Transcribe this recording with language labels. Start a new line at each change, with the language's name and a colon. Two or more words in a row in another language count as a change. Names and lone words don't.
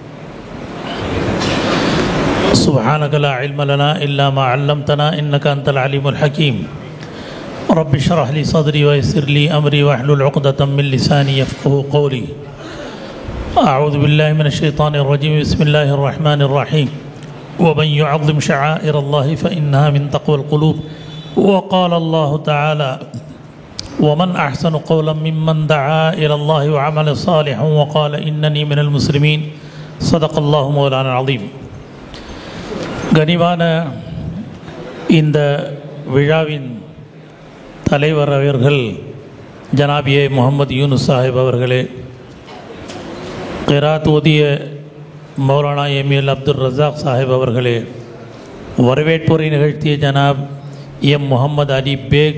Arabic: سبحانك لا علم لنا إلا ما علمتنا إنك أنت العليم الحكيم. رب اشرح لي صدري ويسر لي أمري واحلل عقدة من لساني يفقهوا قولي. أعوذ بالله من الشيطان الرجيم. بسم الله الرحمن الرحيم. ومن يعظم شعائر الله فإنها من تقوى القلوب. وقال الله تعالى ومن أحسن قولا ممن دعا إلى الله وعمل صالحا وقال إنني من المسلمين. صدق الله مولانا العظيم.
Tamil: கனிவான இந்த விழாவின் தலைவர் அவர்கள் ஜனாபியே முகமது யூனுஸ் சாஹிப் அவர்களே, கிராத் ஓதிய மௌலானா எம்எல் அப்துல் ரஸாக் சாஹிப் அவர்களே, வரவேற்புரை நிகழ்த்திய ஜனாப் எம் முகமது அலி பேக்